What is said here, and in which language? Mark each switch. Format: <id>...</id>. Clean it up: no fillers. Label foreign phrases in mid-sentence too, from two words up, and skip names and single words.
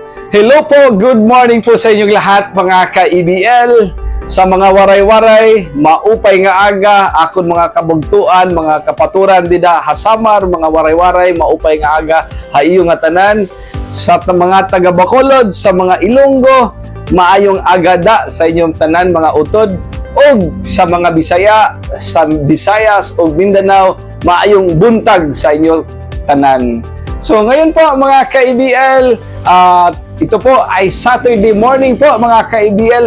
<tl>Hello po,</tl> <en>good morning</en> <tl>po sa inyong lahat mga ka-EBL.</tl> <war>Sa mga waray-waray, maupay nga aga, akon mga kabugtuan, mga kapaturan dida hasamar, mga waray-waray, maupay nga aga, haiyo nga tanan.</war> <hil>Sa mga taga Bacolod, sa mga Ilonggo, maayong agada sa inyong tanan mga utod.</hil> <ceb>O sa mga Bisaya, sa Visayas o Mindanao, maayong buntag sa inyong tanan.</ceb> <tl>So ngayon po mga ka-EBL, ito po ay</tl> <en>Saturday morning</en> <tl>po mga ka-EBL.</tl>